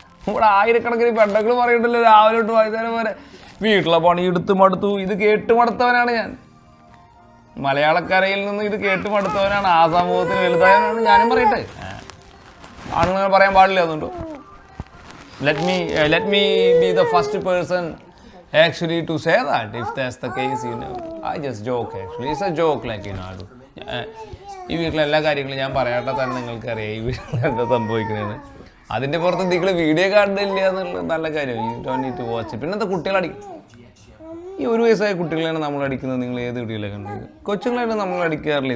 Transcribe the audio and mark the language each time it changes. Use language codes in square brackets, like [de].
[ml] ഇവിടെ ആയിരക്കണക്കിന് പെണ്ണുങ്ങൾ പറയുന്നുണ്ടല്ലോ രാവിലെ തൊട്ട് വൈകുന്നേരം വരെ വീട്ടിലെ പണിയെടുത്ത് മടുത്തു. ഇത് കേട്ട് മടുത്തവനാണ് ഞാൻ. മലയാളക്കരയിൽ നിന്ന് ഇത് കേട്ട് മടുത്തവനാണ്. ആ സമൂഹത്തിന് വലുതായവനാണ് ഞാനും പറയട്ടെ. ആണുങ്ങൾ പറയാൻ പാടില്ല. [en] അതുകൊണ്ട് let me be the first person actually to say that if that's the case, you know. I just joke actually. It's a joke, like, you know. [ml] ഈ വീട്ടിലെ എല്ലാ കാര്യങ്ങളും ഞാൻ പറയാട്ടെ തന്നെ നിങ്ങൾക്കറിയാം ഈ വീട്ടിൽ എന്താ സംഭവിക്കുന്നതെന്ന്. അതിൻ്റെ പുറത്ത് നിങ്ങൾ വീഡിയോ കാണുന്നില്ല എന്നുള്ളത് നല്ല കാര്യം. [en] You don't need to watch. [ml] പിന്നെ എന്താ കുട്ടികളടിക്കും? ഈ 1 വയസ്സായ കുട്ടികളെയാണ് നമ്മൾ അടിക്കുന്നത്. നിങ്ങൾ ഏത് വീഡിയോയിലാണ് കണ്ടത്? കൊച്ചുങ്ങളായിട്ട് നമ്മൾ അടിക്കാറില്ല.